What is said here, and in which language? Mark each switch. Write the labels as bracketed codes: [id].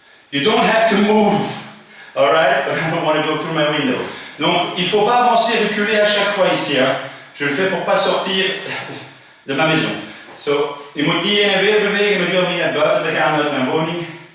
[en] You don't have to move, alright? I don't want to go through my window. [fr] Donc, il ne faut pas avancer, reculer à chaque fois ici. Hein? Je le fais pour ne pas sortir de ma maison. [nl] So, je moet niet heen en weer bewegen, maar nu al niet naar buiten te gaan uit mijn woning.